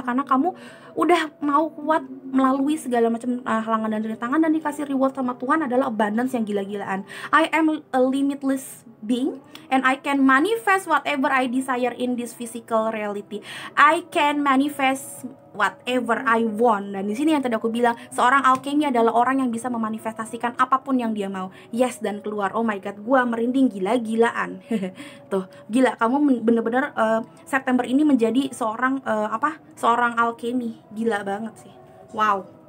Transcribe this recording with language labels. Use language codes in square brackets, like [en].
[id] Karena kamu udah mau kuat melalui segala macam halangan dan rintangan, dan dikasih reward sama Tuhan adalah abundance yang gila-gilaan. [en] I am a limitless being and I can manifest whatever I desire in this physical reality. I can manifest whatever I want. [id] Dan di sini yang tadi aku bilang, seorang alchemy adalah orang yang bisa memanifestasikan apapun yang dia mau. Yes, dan keluar. [en] Oh my god, [id] gua merinding gila-gilaan. Tuh, gila, kamu bener-bener September ini menjadi seorang alchemy. Gila banget sih. Wow.